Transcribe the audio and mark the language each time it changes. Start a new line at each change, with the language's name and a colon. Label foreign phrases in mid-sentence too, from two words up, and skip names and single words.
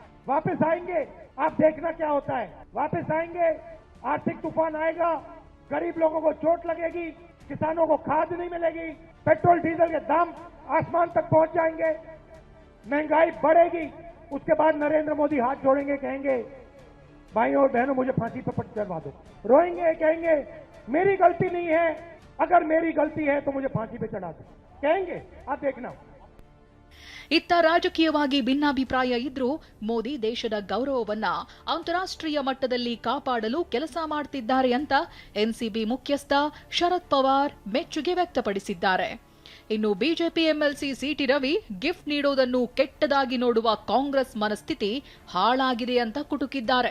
Hindi: वापस आएंगे, आप देखना क्या होता है. वापस आएंगे, आर्थिक तूफान आएगा, गरीब लोगों को चोट लगेगी, किसानों को खाद नहीं मिलेगी, पेट्रोल डीजल के दाम आसमान तक पहुंच जाएंगे, महंगाई बढ़ेगी. उसके बाद नरेंद्र मोदी हाथ जोड़ेंगे, कहेंगे भाइयों और बहनों मुझे फांसी पर चढ़वा दो. रोएंगे, कहेंगे मेरी गलती नहीं है, अगर मेरी गलती है तो मुझे फांसी पे चढ़ा दो, कहेंगे. आप देखना.
Kannada: ಇತ್ತ ರಾಜಕೀಯವಾಗಿ ಭಿನ್ನಾಭಿಪ್ರಾಯ ಇದ್ರೂ ಮೋದಿ ದೇಶದ ಗೌರವವನ್ನ ಅಂತಾರಾಷ್ಟ್ರೀಯ ಮಟ್ಟದಲ್ಲಿ ಕಾಪಾಡಲು ಕೆಲಸ ಮಾಡ್ತಿದ್ದಾರೆ ಅಂತ ಎನ್ಸಿಬಿ ಮುಖ್ಯಸ್ಥ ಶರದ್ ಪವಾರ್ ಮೆಚ್ಚುಗೆ ವ್ಯಕ್ತಪಡಿಸಿದ್ದಾರೆ. ಇನ್ನು ಬಿಜೆಪಿ ಎಂಎಲ್ಸಿ ಸಿಟಿ ರವಿ ಗಿಫ್ಟ್ ನೀಡೋದನ್ನು ಕೆಟ್ಟದಾಗಿ ನೋಡುವ ಕಾಂಗ್ರೆಸ್ ಮನಸ್ಥಿತಿ ಹಾಳಾಗಿದೆ ಅಂತ ಕುಟುಕಿದ್ದಾರೆ.